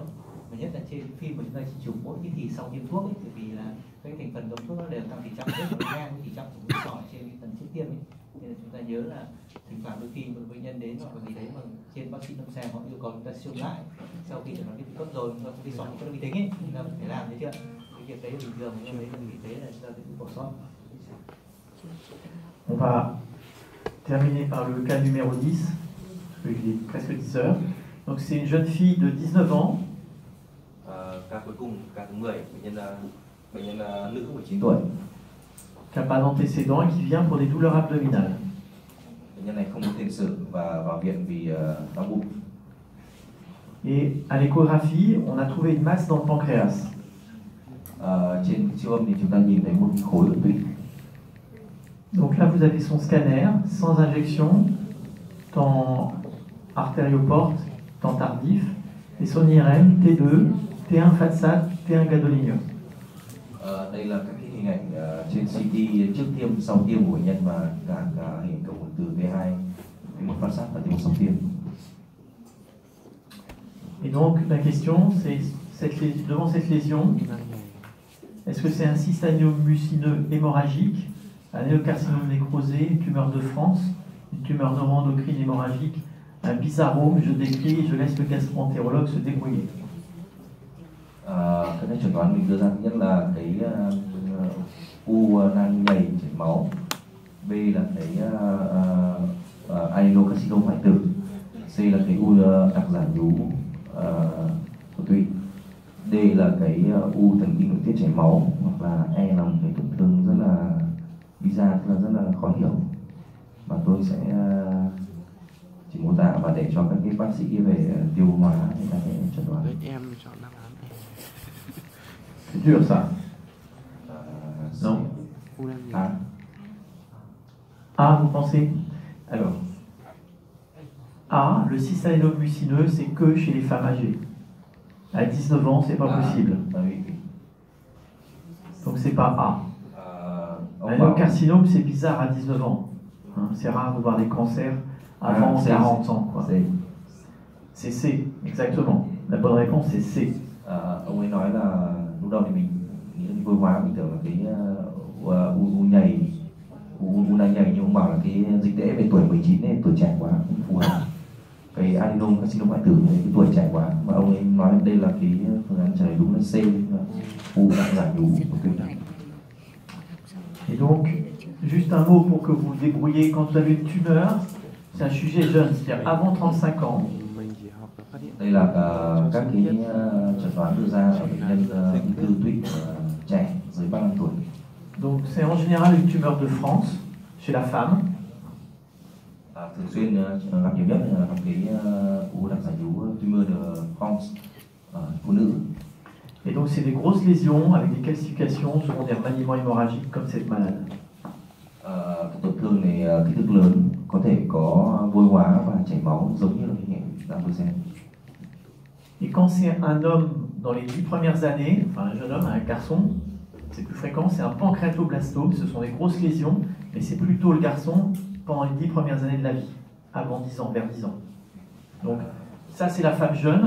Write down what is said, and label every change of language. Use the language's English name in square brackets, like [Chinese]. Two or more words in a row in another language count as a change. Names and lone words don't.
[Vietnamese] Mà nhất là trên phim mà chúng ta chỉ chụp mỗi cái thì sau tiêm thuốc ấy, bởi vì là cái thành phần độc thuốc nó đều tăng tỷ trọng rất là ngang với tỷ trọng của cái sỏi trên cái phần trước tiêm ấy. Nên là chúng ta nhớ là thỉnh thoảng đôi khi một bệnh nhân đến hoặc là gì đấy mà trên bác sĩ lâm sàng họ yêu cầu chúng ta siêu lại sau khi chẩn đoán viêm cấp rồi chúng ta không đi sỏi các đơn vị tính ấy, chúng ta phải làm, thấy chưa? Cái việc đấy là bình thường, nhưng đấy là vì thế là chúng ta phải bỏ sót. [French] On va terminer par le cas numéro 10, parce qu'il est presque 10 heures. Donc c'est une jeune fille de 19 ans. [Vietnamese] Ca cuối cùng, ca thứ 10, bệnh nhân nữ 19 tuổi. [French] Qui n'a pas d'antécédent et qui vient pour des douleurs abdominales. [Vietnamese] Bệnh nhân này không có tiền sử và vào viện vì đau bụng. [French] Et à l'échographie, on a trouvé une masse dans le pancréas. [Vietnamese] Trên siêu âm thì chúng ta nhìn thấy một khối ở tụy. [French] Donc là, vous avez son scanner sans injection, temps artérioporte, temps tardif, et son IRM T2, T1 FATSAT, T1 gadolinium. [Vietnamese] Đây là các cái hình ảnh trên CT trước tiêm, sau tiêm của bệnh nhân và cả hình cộng hưởng từ T2, T1 FATSAT và T1 sau tiêm. [French] Et donc la question, c'est devant cette lésion, est-ce que c'est un cystaniome mucineux hémorragique, un néocarcinome nécrosé, une tumeur de France, une tumeur neuroendocrine hémorragique, un bizarrome, je décris et je laisse le gastro-entérologue se débrouiller. [Vietnamese] Cái này chuẩn đoán mình đưa ra thứ nhất là cái u nang nhầy chảy máu, B là cái adenocarcinoma hoại tử, C là cái u đặc giả nhú của tụy, D là cái u thần kinh nội tiết chảy máu, hoặc là E là một cái tổn thương rất là bizarre, tức là rất là khó hiểu, mà tôi sẽ chỉ mô tả và để cho các cái bác sĩ về tiêu hóa người ta sẽ chẩn đoán. Em chọn đáp án E. [French] C'est dur ça. Non. A. A, vous pensez? Alors, A, le cystadénome mucineux, c'est que chez les femmes âgées. À 19 ans, c'est pas possible. Oui. Donc c'est pas A. Un néocarcinome, c'est bizarre à 19 ans. Hein, c'est rare de voir des cancers avant 40 ans. C'est C, exactement. La bonne réponse, c'est C. [Vietnamese] Ông ấy nói là lúc đầu thì mình nghĩ là vôi hóa, mình tưởng là cái u nhầy, u nang nhầy, nhưng ông bảo là cái dịch tễ về tuổi 19 này, tuổi trẻ quá, không phù hợp. Cái adenocarcinoma hoại tử này, cái tuổi trẻ quá, mà ông ấy nói đây là cái phương án trả lời đúng là C, u đặc giả nhú của tụy. [French] Et donc, juste un mot pour que vous vous débrouillez. Quand vous avez une tumeur, c'est un sujet jeune, c'est-à-dire avant 35 ans. [Vietnamese] Mình chỉ học và phát hiện. Đây là các cái chẩn đoán đưa ra ở bệnh nhân ung thư tụy trẻ dưới 35 tuổi. [French] Donc c'est en général une tumeur de France, chez la femme. [Vietnamese] Thường xuyên gặp nhiều nhất là cái u đặc giải vú [French] tumeur de France [Vietnamese] ở phụ nữ. [French] Et donc c'est des grosses lésions avec des calcifications secondaires maniement hémorragiques comme cette malade. [Vietnamese] Cái tổn thương này kích thước lớn, có thể có vôi hóa và chảy máu giống như là cái hệ Dambrisen. [French] Et quand c'est un homme dans les 10 premières années, enfin un jeune homme, un garçon, c'est plus fréquent, c'est un pancréatoblastome, ce sont des grosses lésions, mais c'est plutôt le garçon pendant les 10 premières années de la vie, avant 10 ans, vers 10 ans. Donc ça c'est la femme jeune,